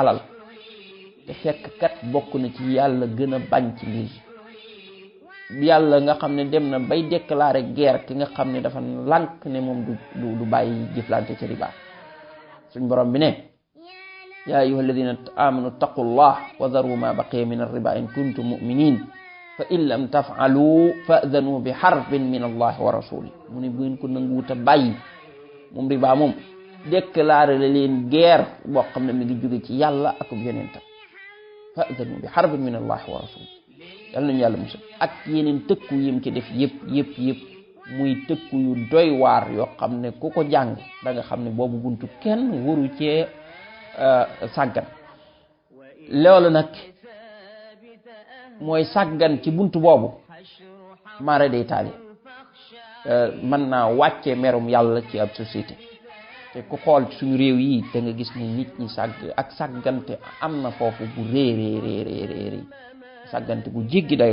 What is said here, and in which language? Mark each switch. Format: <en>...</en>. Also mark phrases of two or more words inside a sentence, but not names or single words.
<wo>alal te fekk kat bokk na ci yàlla gën a bañ ci mbir yàlla nga xam ne dem na bay</wo> <fr>déclarer guerre</fr> <wo>ki nga xam ne dafa lànk ne moom du bàyyi jëflante ci riba suñ borom bi ne</wo> <ar>يا أيها الذين آمنوا اتقوا الله وذروا ما بقي من الربا إن كنتم مؤمنين فإن لم تفعلوا فأذنوا بحرب من الله ورسوله</ar> <wo>mu ne bu ngeen ko nanguwuta bàyyi moom riba moom déclarer leen guerre boo xam ne mi ngi jóge ci yàlla ak yonentam</wo> <ar>فأذنوا بحرب من الله ورسوله</ar> <wo>yàlla nañu yàlla musal ak yeneen tëkku yim ci def yëpp muy tëkku yu doy waar yoo xam ne ku ko jàng da nga xam ne boobu buntu kenn waru cee sàggan loolu nag mooy sàggan ci buntu boobu mara day taali mën naa wàcce merum yàlla ci ab société te ku xool suñu réew yi da nga gis ni nit ñi sàggante am na foofu bu réeréeréeréeréer sàggante bu jéggi dayu</wo>